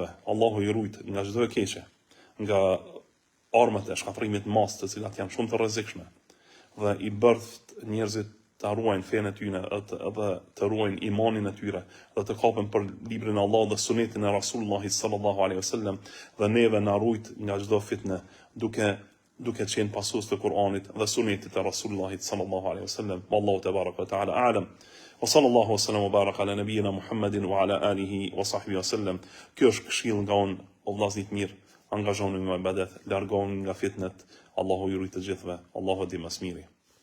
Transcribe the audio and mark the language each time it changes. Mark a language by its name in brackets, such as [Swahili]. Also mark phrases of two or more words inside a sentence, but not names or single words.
[Albanian] Allahu i rujt nga çdo e keqe, nga armët e shkatrimit mas të cilat janë shumë të rrezikshme dhe i bërth njerëzit të ruajnë fenë e tyre dhe të ruajnë imanin e tyre dhe të kapen për librin e Allahut dhe sunetin e Rasulullahit [Arabic] صلى الله عليه وسلم [Albanian] dhe neve na rujt nga çdo fitnë duke qenë pasues të Kur'anit dhe sunetit e Rasulullahit [Arabic] صلى الله عليه وسلم. والله تبارك وتعالى أعلم. وصلى الله وسلم وبارك على نبينا محمد وعلى آله وصحبه وسلم. [Albanian] Kjo është këshill nga unë, o vllaznit mirë, angazhoni me ibadet, largoni nga fitnet. Allahu ju rujt të gjithëve. Allahu di më së miri.